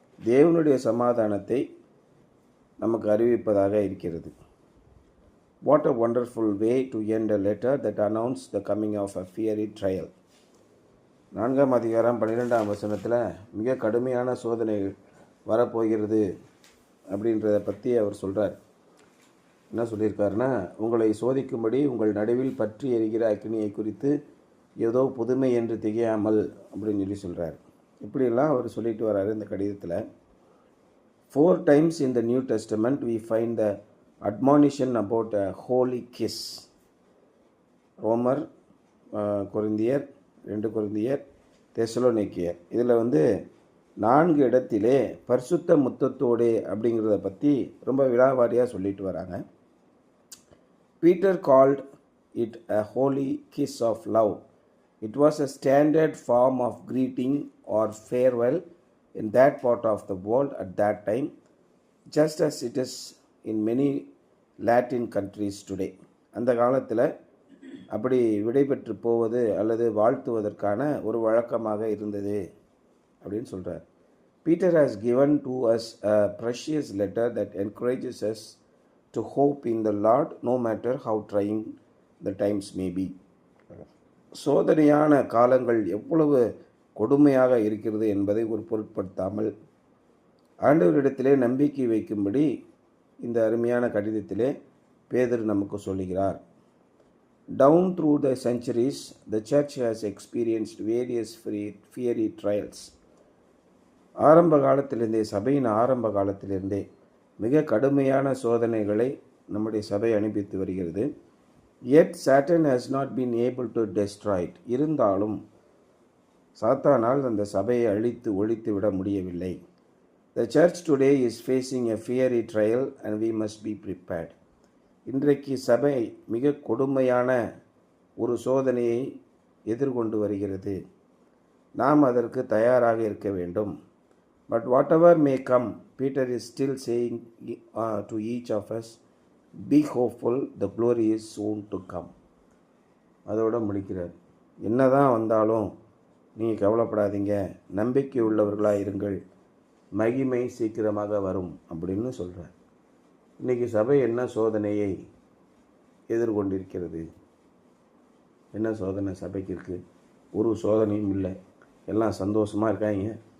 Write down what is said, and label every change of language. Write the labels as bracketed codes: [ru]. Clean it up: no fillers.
[ta] தேவனுடைய சமாதானத்தை நமக்கு அறிவிப்பதாக இருக்கிறது. [en] What a wonderful way to end a letter that announced the coming of a fiery trial. [ta] 4ஆம் அதிகாரம் 12ஆம் வசனத்தில் மிக கடுமையான சோதனை வரப்போகிறது அப்படின்றத பற்றி அவர் சொல்கிறார். என்ன சொல்லியிருக்காருன்னா, உங்களை சோதிக்கும்படி உங்கள் நடுவில் பற்றி எரிகிற அக்னியை குறித்து ஏதோ புதுமை என்று திகையாமல் அப்படின்னு சொல்கிறார். இப்படியெல்லாம் அவர் சொல்லிட்டு வர்றாரு இந்த கடிதத்தில். [en] 4 times in the New Testament we find the admonition about a holy kiss. [ta] ரோமர், கொரிந்தியர், 2 கொரிந்தியர், தெசலோனிக்கேயர். இதில் 4 இடத்திலே பரிசுத்த முத்தத்தோடு அப்படிங்கிறத பற்றி ரொம்ப விலாவாரியாக சொல்லிட்டு வராங்க. [en] Peter called it a holy kiss of love. It was a standard form of greeting or farewell in that part of the world at that time, just as it is in many Latin countries today. [ta] அந்த காலத்தில் அப்படி விடைபெற்று போவது அல்லது வாழ்த்துவதற்கான ஒரு வழக்கமாக இருந்தது அப்படின்னு சொல்கிறார். [en] Peter has given to us a precious letter that encourages us to hope in the Lord no matter how trying the times may be. [ta] சோதனையான காலங்கள் எவ்வளவு கொடுமையாக இருக்கிறது என்பதை ஒரு பொருட்படுத்தாமல் ஆண்டவரிடத்திலே நம்பிக்கை வைக்கும்படி இந்த அருமையான கடிதத்திலே பேதுரு நமக்கு சொல்லுகிறார். [en] Down through the centuries, the church has experienced various fiery trials. [ta] ஆரம்ப காலத்திலிருந்தே, சபையின் ஆரம்ப காலத்திலிருந்தே மிக கடுமையான சோதனைகளை நம்முடைய சபை அனுப்பித்து வருகிறது. [en] Yet Satan has not been able to destroy it. [ta] இருந்தாலும் சாத்தானால் அந்த சபையை அழித்து ஒழித்து விட முடியவில்லை. [en] The church today is facing a fiery trial and we must be prepared. [ta] இன்றைக்கு சபை மிக கொடுமையான ஒரு சோதனையை எதிர்கொண்டு வருகிறது. நாம் அதற்கு தயாராக இருக்க வேண்டும். [en] But whatever may come, Peter is still saying to each of us, be hopeful, the glory is soon to come. [ta] அதோடு முடிக்கிறார். என்னதான் வந்தாலும் நீங்கள் கவலைப்படாதீங்க, நம்பிக்கை உள்ளவர்களாக இருங்கள், மகிமை சீக்கிரமாக வரும் அப்படின்னு சொல்கிறார். இன்றைக்கி சபை என்ன சோதனையை எதிர்கொண்டிருக்கிறது? என்ன சோதனை சபைக்கு இருக்குது? ஒரு சோதனையும் இல்லை. எல்லாம் சந்தோஷமாக இருக்காங்க.